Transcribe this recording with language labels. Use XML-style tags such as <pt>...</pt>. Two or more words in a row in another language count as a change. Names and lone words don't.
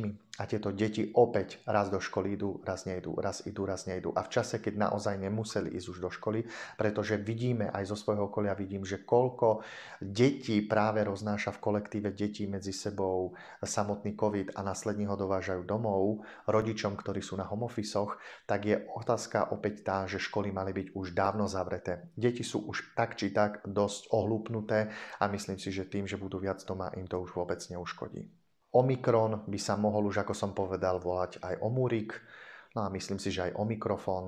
<sk>A tieto deti opäť raz do školy idú, raz nejdú, raz idú, raz nejdú. A v čase, keď naozaj nemuseli ísť už do školy, pretože vidíme aj zo svojho okolia, vidím, že koľko detí práve roznáša v kolektíve detí medzi sebou samotný COVID a následne ho dovážajú domov rodičom, ktorí sú na</sk> <en>home office-</en> <sk>och, tak je otázka opäť tá, že školy mali byť už dávno zavreté. Deti sú už tak či tak dosť ohlúpnuté a myslím si, že tým, že budú viac doma, im to už vôbec neuškodí. Omikron by sa mohol už, ako som povedal, volať aj Omúrik, no a myslím si, že aj Omikrofón.</sk>